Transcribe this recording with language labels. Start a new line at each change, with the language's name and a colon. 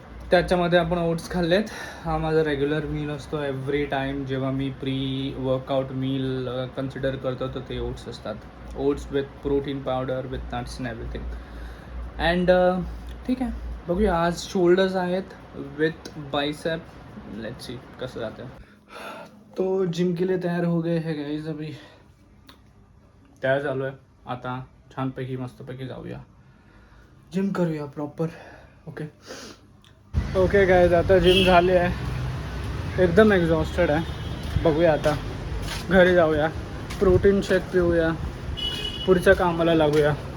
Marathi: त्याच्यामध्ये आपण ओट्स खाल्लेत. हा माझा रेग्युलर मील असतो
English: Every time.
Marathi: जेव्हा मी प्री वर्कआउट मील कन्सिडर करतो तर ते ओट्स असतात.
English: Oats with protein powder, with nuts and everything. And
Marathi: ठीक आहे, बघूया. आज शोल्डर्स आहेत विथ बायसेप.
English: let's see
Marathi: कसं जातं.
Hindi: तो जिम के लिए तयार हो गए है गाइस.
Marathi: अभी तयार झालो आहे. आता छानपैकी मस्तपैकी जाऊया, जिम करूया प्रॉपर. ओके ओके गाइस, आता जिम झाली आहे, एकदम एक्झॉस्टेड आहे. बघूया आता घरी जाऊया, प्रोटीन शेक पिऊया, पुढच्या कामाला लागूया.